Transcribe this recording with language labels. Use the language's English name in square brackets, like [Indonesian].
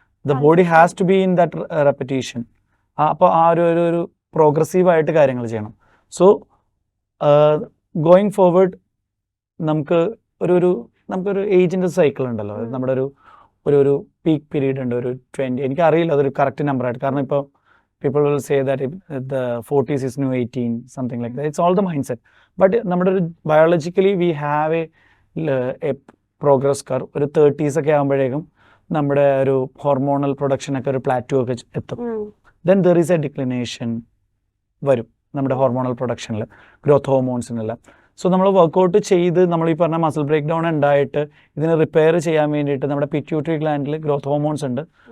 [English] The body has to be in that repetition. [Malayalam] അപ്പോൾ ആ ഒരു പ്രോഗ്രസീവായിട്ട് കാര്യങ്ങൾ ചെയ്യണം. സോ ഗോയിങ് ഫോർവേഡ് നമുക്കൊരു നമുക്കൊരു ഏജിൻ്റെ സൈക്കിൾ ഉണ്ടല്ലോ. നമ്മുടെ ഒരു പീക്ക് പീരീഡ് ഉണ്ട്, ഒരു 20. എനിക്കറിയില്ല അതൊരു കറക്റ്റ് നമ്പറായിട്ട്. കാരണം ഇപ്പോൾ [English] people will say that the 40s is new 18, something like that. It's all the mindset. But നമ്മുടെ ഒരു biologically we have a progress curve. [Malayalam] ഒരു 30s ഒക്കെ ആകുമ്പോഴേക്കും നമ്മുടെ ഒരു ഹോർമോണൽ പ്രൊഡക്ഷനൊക്കെ ഒരു പ്ലാറ്റോ ഒക്കെ എത്തും. [English] then there is a declination [Malayalam] വരും നമ്മുടെ ഹോർമോണൽ പ്രൊഡക്ഷനിൽ, ഗ്രോത്ത് ഹോർമോൺസിനെല്ലാം. സോ നമ്മൾ വർക്കൗട്ട് ചെയ്ത് നമ്മൾ ഈ പറഞ്ഞ മസിൽ ബ്രേക്ക് ഡൗൺ ഉണ്ടായിട്ട് ഇതിനെ റിപ്പയർ ചെയ്യാൻ വേണ്ടിയിട്ട് നമ്മുടെ പിറ്റ്യൂട്ടറി ഗ്ലാൻഡിൽ ഗ്രോത്ത് ഹോർമോൺസ് ഉണ്ട്.